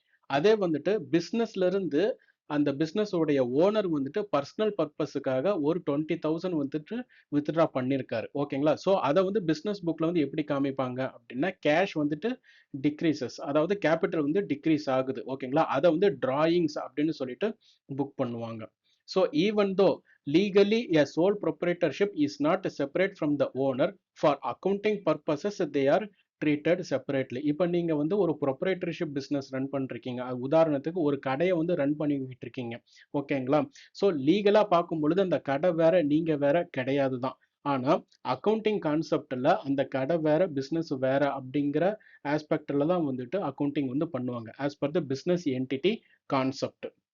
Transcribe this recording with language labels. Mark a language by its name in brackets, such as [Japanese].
[Tamil] அதே வந்துட்டு பிஸ்னஸ்ல இருந்து அந்த பிஸ்னஸ் உடைய ஓனர் வந்துட்டு பர்சனல் பர்பஸுக்காக ஒரு 20,000 வந்துட்டு வித்ட்ரா பண்ணியிருக்காரு, ஓகேங்களா? ஸோ அதை வந்து பிஸ்னஸ் புக்ல வந்து எப்படி காமிப்பாங்க அப்படின்னா கேஷ் வந்துட்டு டிக்ரீசஸ், அதாவது கேபிட்டல் வந்து டிக்ரீஸ் ஆகுது, ஓகேங்களா? அதை வந்து டிராயிங்ஸ் அப்படின்னு சொல்லிட்டு புக் பண்ணுவாங்க. [English] So even though legally a sole proprietorship is not separate from the owner, for accounting purposes they are treated separately. [Tamil] இப்போ நீங்க வந்து ஒரு ப்ரொப்ரைட்டர்ஷிப் பிஸ்னஸ் ரன் பண்ணிருக்கீங்க, உதாரணத்துக்கு ஒரு கடையை வந்து ரன் பண்ணிக்கிட்டு இருக்கீங்க, ஓகேங்களா? ஸோ லீகலா பார்க்கும் பொழுது அந்த கடை வேற நீங்க வேற கிடையாது தான். ஆனா அக்கௌண்டிங் கான்செப்ட்ல அந்த கடை வேற பிசினஸ் வேற அப்படிங்கிற ஆஸ்பெக்ட்ல தான் வந்துட்டு அக்கௌண்டிங் வந்து பண்ணுவாங்க [English] As per the business entity concept.